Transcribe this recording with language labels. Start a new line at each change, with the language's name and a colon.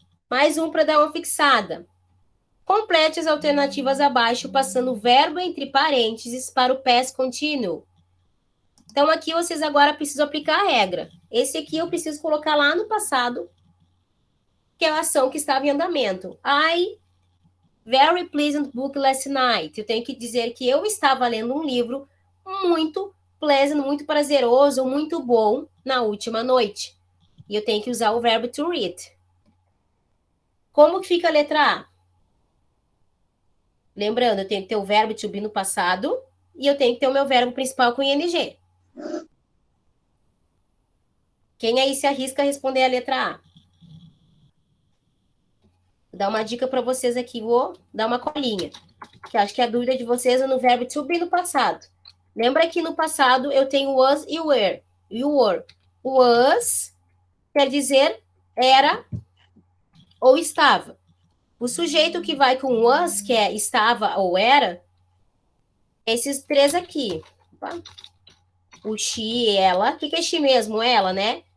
Portuguese: Mais um para dar uma fixada. Complete as alternativas abaixo, passando o verbo entre parênteses para o past continuo. Então, aqui vocês agora precisam aplicar a regra. Esse aqui eu preciso colocar lá no passado, que é a ação que estava em andamento.
English: I very pleasant book last night.
Portuguese: Eu tenho que dizer que eu estava lendo um livro muito pleasant, muito prazeroso, muito bom na última noite. E eu tenho que usar o verbo to read. Como que fica a letra A? Lembrando, eu tenho que ter o verbo to be no passado e eu tenho que ter o meu verbo principal com ing. Quem aí se arrisca a responder a letra A? Vou dar uma dica para vocês aqui, vou dar uma colinha. Que acho que a dúvida de vocês é no verbo to be no passado. Lembra que no passado eu tenho was e were.
English: You were.
Portuguese: Was quer dizer era ou estava. O sujeito que vai com was, que é estava ou era, esses três aqui. Opa. O she, ela. O que é she mesmo? Ela, né?